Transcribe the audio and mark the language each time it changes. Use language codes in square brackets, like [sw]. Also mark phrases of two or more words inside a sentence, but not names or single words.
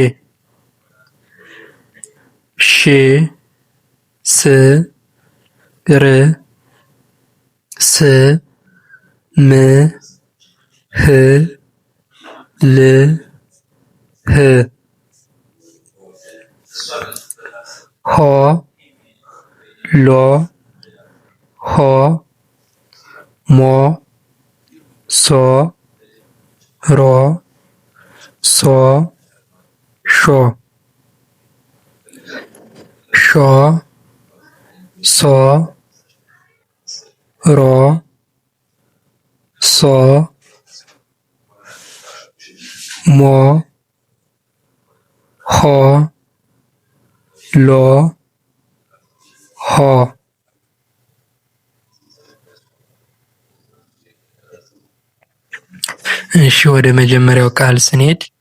[am] ሽ ስ ር ስ ም ህ ል ህ ሆ ሎ ሆ ሞ ሶ ሮ ሶ ሾ ሾ ሶ ሮ ሶ ሞ ሆ ሎ ሆ እሺ ወደ መጀመሪያው ቃል ስንሄድ